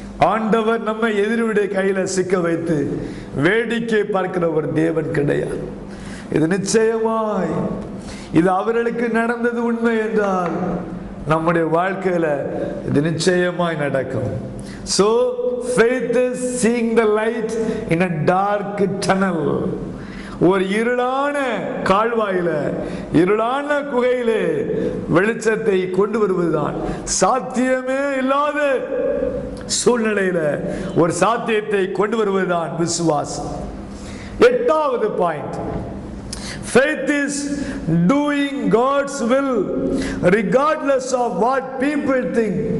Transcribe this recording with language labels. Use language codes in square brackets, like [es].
[ta] ஆண்டவர் நம்ம எதிரியுடைய கையில சிக்க வைத்து வேடிக்கை பார்க்கிற ஒரு தேவன் கிடையாது. இது நிச்சயமாய் இது அவர்களுக்கு நடந்தது உண்மை என்றால் நம்முடைய வாழ்க்கையில இது நிச்சயமாய் நடக்கும். [en] So faith is seeing the light in a dark tunnel. [ta] ஒரு இருளான கால்வாயில, இருளான குகையிலே வெளிச்சத்தை கொண்டு வருவதுதான். சாத்தியமே இல்லாத சூழ்நிலையில ஒரு சாத்தியத்தை கொண்டு வருவதுதான் விசுவாசம். 8வது point, [en] faith is doing God's will regardless of what people think.